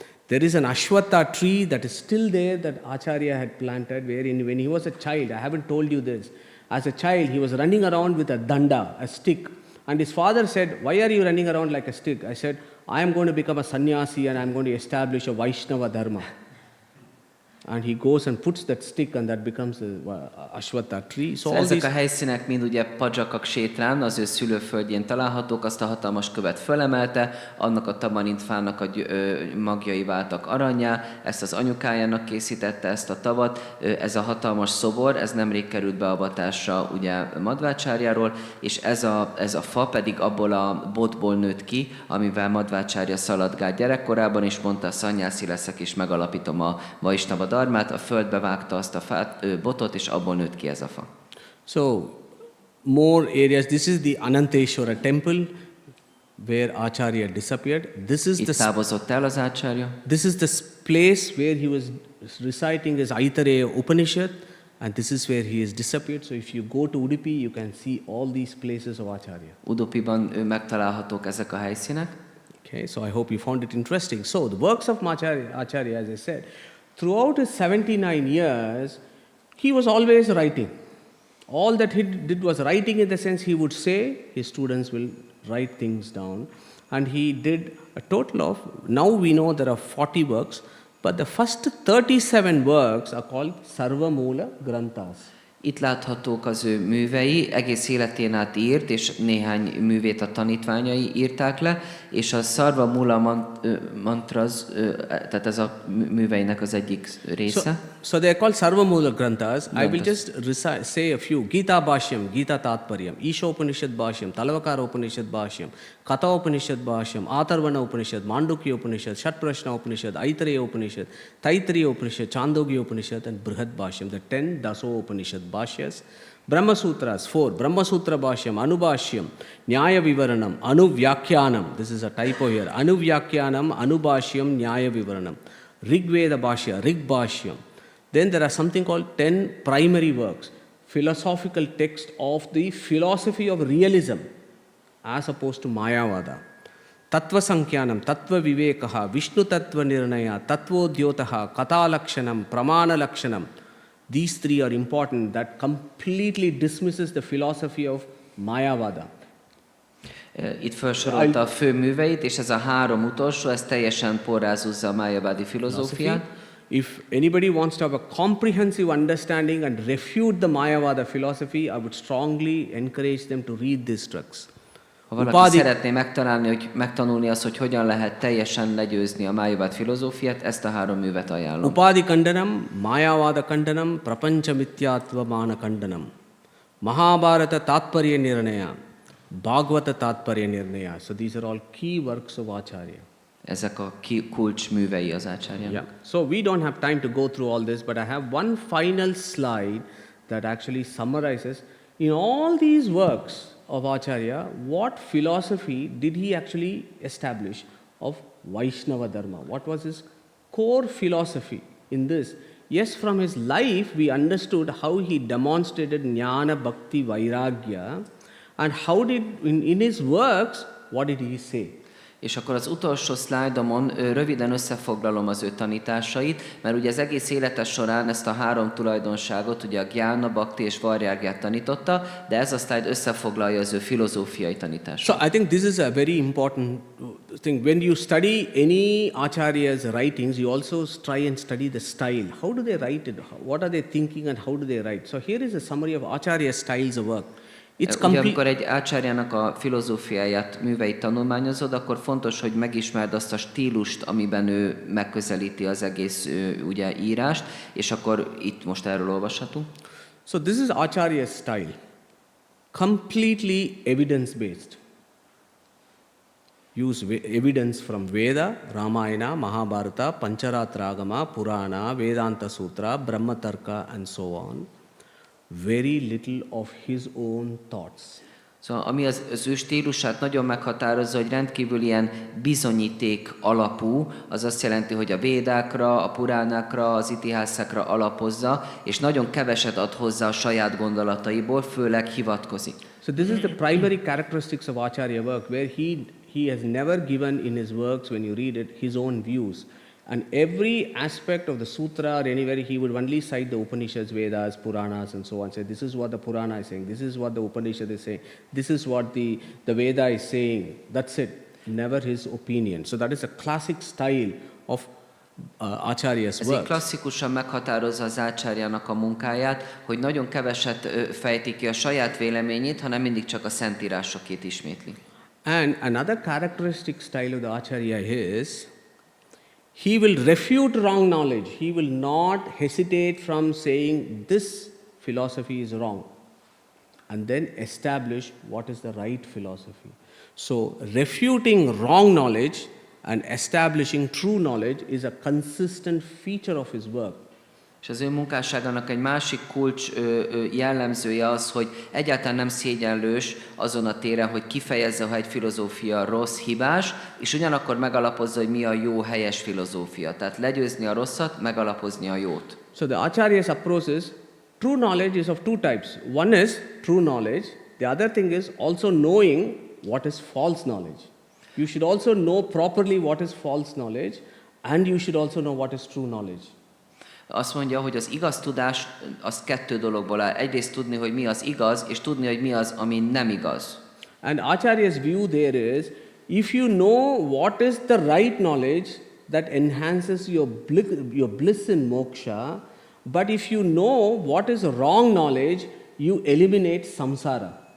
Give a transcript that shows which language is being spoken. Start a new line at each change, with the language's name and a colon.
English: There is an Ashwatha tree that is still there that Acharya had planted, wherein when he was a child, I haven't told you this, as a child he was running around with a danda, a stick, And his father said, "Why are you running around like a stick?" I said, "I am going to become a sannyasi and I am going to establish a Vaishnava dharma." And he goes and puts that stick and that becomes the Ashwatha tree. So all
Hungarian: Ezek
English: these
Hungarian: a helyszínek mind ugye Padzsakak sétrán, az ő szülőföldjén találhatók, azt a hatalmas követ fölemelte, annak a tamarintfának a magjai váltak aranyá, ezt az anyukájának készítette ezt a tavat, ez a hatalmas szobor, ez nemrég került beavatásra ugye Madhvácárjáról, és ez a fa pedig abból a botból nőtt ki, amivel Madhvácárya szaladgált gyerekkorában, és mondta, szanyászi leszek, és megalapítom a Vaisnava dharmát, a földbe vágta azt a botot, és abból nőtt ki ez a fa.
English: So, more areas. This is the Ananteshwara temple where Acharya disappeared.
Hungarian: Itt távozott el az Acharya.
English: This is the place where he was reciting his Aitareya Upanishad, and this is where he has disappeared. So if you go to Udupi, you can see all these places of Acharya.
Hungarian: Udupiban megtalálhatók ezek a helyszínek.
English: Okay, so I hope you found it interesting. So the works of Acharya, as I said, throughout his 79 years, he was always writing. All that he did was writing, in the sense he would say, his students will write things down. And he did a total of, now we know there are 40 works, but the first 37 works are called Sarva Mula Granthas.
Hungarian: Itt láthatók az ő művei, egész életén át írt, és néhány művét a tanítványai írták le, és a Sarva Mula Mantras, tehát ez a műveinek az egyik része.
English: So they are called Sarva Mula Granthas. I will just say a few. Gita Bhashyam, Gita Tatparyam, Isha Upanishad Bhashyam, Talavakara Upanishad Bhashyam, Katha Upanishad Bhashyam, Atharvana Upanishad, Mandukya Upanishad, Shat Prashna Upanishad, Aitareya Upanishad, Taittiriya Upanishad, Chandogya Upanishad, and Brihad Bhashyam, the 10 Daso Upanishad Bhashyas. Brahma Sutras, 4. Brahma Sutra Bhashyam, Anubhashyam, Nyaya Vivaranam, Anuvyakyanam. This is a typo here. Anuvyakyanam, Anubhashyam, Nyaya Vivaranam. Rigveda Bhashya, Rig Bhashyam. Then there are something called 10 primary works, philosophical text of the philosophy of realism, as opposed to Mayavada. Tattva Sankyanam, Tattva Vivekaha, Vishnu Tattva Nirnaya, Tattvodyotaha, Katha Lakshanam, Pramana Lakshanam. These three are important. That completely dismisses the philosophy of Mayavada.
Hungarian: Itt felsorolta a fő műveit, és ez a 3 utolsó, ez teljesen porrázúzza a Mayavadi filozófiát.
English: If anybody wants to have a comprehensive understanding and refute the Mayavada philosophy, I would strongly encourage them to read these tracts.
Hungarian: Ha valaki szeretné megtanulni azt, hogy hogyan lehet teljesen legyőzni a Mayavad filozófiát, ezt a 3 művet ajánlom.
English: Upadi Kandanam, Mayavada Kandanam, Prapancha Mithyatva Mana Kandanam, Mahabharata Tatparya Nirnaya, Bhagavata Tatparya Nirnaya. So these are all key works of Acharya.
Hungarian: Ezek a kulcs művei az Acharya.
English: Yeah. So we don't have time to go through all this, but I have one final slide that actually summarizes, in all these works of Acharya, what philosophy did he actually establish of Vaishnava Dharma? What was his core philosophy in this? Yes, from his life we understood how he demonstrated Jnana, Bhakti, Vairagya, and how did, in his works, what did he say?
Hungarian: És akkor az utolsó szlájdomon röviden összefoglalom az ő tanításait, mert ugye az egész élete során ezt a 3 tulajdonságot, ugye a Gyána, Bhakti és Vairagya tanította, de ez a szlájd összefoglalja az ő filozófiai tanítását.
English: So I think this is a very important thing. When you study any Acharya's writings, you also try and study the style. How do they write it? What are they thinking and how do they write? So here is a summary of Acharya's styles of work.
Hungarian: Ugye, amikor egy Acharjának a filozófiáját, műveit tanulmányozod, akkor fontos, hogy megismerd azt a stílust, amiben ő megközelíti az egész ugye, írást, és akkor itt most erről olvashatunk.
English: So this is Acharya's style. Completely evidence-based. Use evidence from Veda, Ramayana, Mahabharata, Pancharatragama, Purana, Vedanta Sutra, Brahmatarka and so on. Very little of his own thoughts.
Hungarian: Szóval ami az ő stílusát nagyon meghatározza, hogy rendkívül ilyen bizonyíték alapú, az azt jelenti, hogy a védákra, a puránákra, az itihászákra alapozza, és nagyon keveset ad hozzá a saját gondolataiból, főleg hivatkozik.
English: So this is the primary characteristics of Acharya work, where he has never given in his works, when you read it, his own views. And every aspect of the sutra or anywhere he would only cite the Upanishads, Vedas, Puranas and so on. Say this is what the Purana is saying, this is what the Upanishad is saying, this is what the Veda is saying. That's it. Never his opinion. So that is a classic style of Acharya's
Hungarian: Ez így
English: work.
Hungarian: klasszikusan meghatározza az Ácsárjának a munkáját, hogy nagyon keveset fejti ki a saját véleményét, hanem mindig csak a szentírásokét ismétli.
English: And another characteristic style of the Acharya is, he will refute wrong knowledge. He will not hesitate from saying this philosophy is wrong and then establish what is the right philosophy. So refuting wrong knowledge and establishing true knowledge is a consistent feature of his work.
Hungarian: És az ő munkásságának egy másik kulcs jellemzője az, hogy egyáltalán nem szégyenlős azon a téren, hogy kifejezze, ha egy filozófia rossz, hibás, és ugyanakkor megalapozza, hogy mi a jó, helyes filozófia. Tehát legyőzni a rosszat, megalapozni a jót.
English: So the Acharya's approach is, true knowledge is of two types. One is true knowledge. The other thing is also knowing what is false knowledge. You should also know properly what is false knowledge, and you should also know what is true knowledge.
Hungarian: Azt mondja, hogy az igaz tudás az kettő dologból áll. Egyrészt tudni, hogy mi az igaz, és tudni, hogy mi az, ami nem igaz.
English: And Acharya's view there is, if you know what is the right knowledge that enhances your bliss in moksha, but if you know what is wrong knowledge, you eliminate samsara.